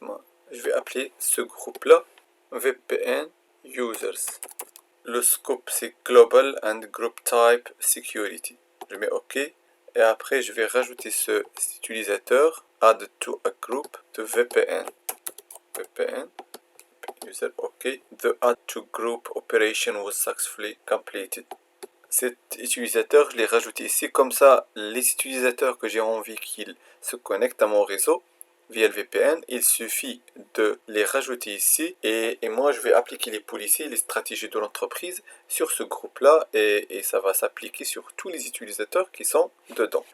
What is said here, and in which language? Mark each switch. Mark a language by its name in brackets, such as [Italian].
[French] Moi, je vais appeler ce groupe-là VPN Users. Le scope, c'est Global and Group Type Security. Je mets OK. Et après, je vais rajouter cet utilisateur, add to a group de VPN. [English] VPN, user, OK. The add to group operation was successfully completed. [French] Cet utilisateur, je l'ai rajouté ici. Comme ça, les utilisateurs que j'ai envie qu'ils se connectent à mon réseau via le VPN, il suffit de les rajouter ici et moi je vais appliquer les policiers, les stratégies de l'entreprise sur ce groupe-là et ça va s'appliquer sur tous les utilisateurs qui sont dedans.